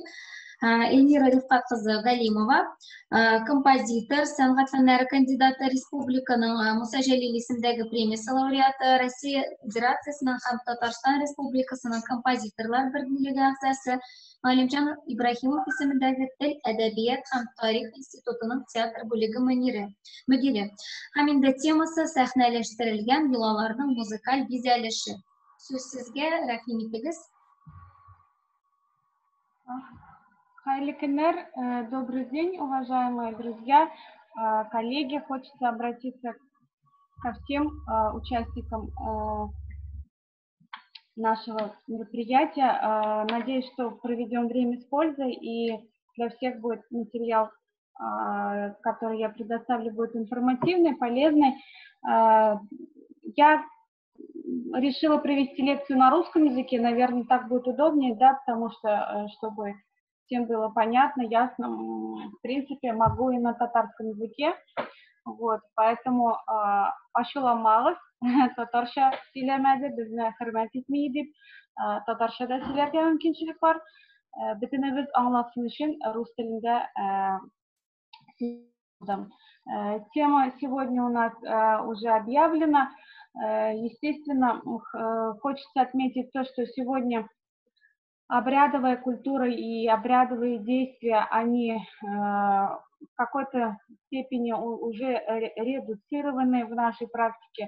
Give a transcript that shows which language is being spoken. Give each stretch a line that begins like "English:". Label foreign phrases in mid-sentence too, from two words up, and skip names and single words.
Tatar: Эльмира Рифкат кызы Галимова, композитор, сәнгать фәннәре кандидаты, республиканың Муса Җәлил исемдәге премиясе лауреаты, Россия Федерациясының һәм Татарстан Республикасының композиторлар бердәмлеге әгъзасы, Галимҗан Ибраһимов исемендәге Тел, әдәбият һәм тарих институтының театр бүлеге мөдире. Һәм инде темасы сәхнәләштерелгән йолаларның музыкаль бизәлеше. Сүз сезгә, рәхим итегез. Хайли Кеннер,
Russian: добрый день, уважаемые друзья, коллеги. Хочется обратиться ко всем участникам нашего мероприятия. Надеюсь, что проведем время с пользой и для всех будет материал, который я предоставлю, будет информативный, полезный. Я решила провести лекцию на русском языке, наверное, так будет удобнее, да, потому что, чтобы всем было понятно, ясно, в принципе, могу и на татарском языке, вот, поэтому
Tatar: ашуламагыз, татарша сөйләмәде, безне хөрмәт итми дип, татаршада сөйләргә мөмкинчелек бар, бөтенебез аңласын өчен рус телендә сөйләдем.
Russian: Тема сегодня у нас уже объявлена. Естественно, хочется отметить то, что сегодня обрядовая культура и обрядовые действия, они в какой-то степени уже редуцированы в нашей практике.